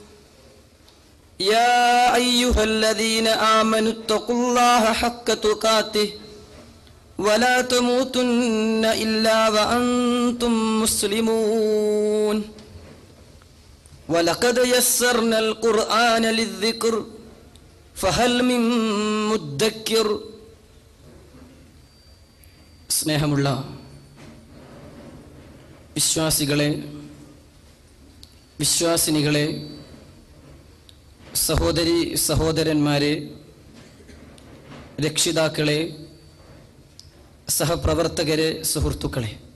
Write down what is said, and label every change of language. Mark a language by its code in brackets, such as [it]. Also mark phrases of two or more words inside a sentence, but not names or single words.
[ar] يا أيها الذين آمنوا اتقوا الله حق تقاته ولا تموتن إلا وأنتم مسلمون. ولقد يسرنا القرآن للذكر فهل من مدكر. [ml] സ്നേഹമുള്ള വിശ്വാസികളെ, വിശ്വാസിനികളെ, സഹോദരി സഹോദരന്മാരെ, രക്ഷിതാക്കളെ, സഹപ്രവർത്തകരെ, സുഹൃത്തുക്കളെ,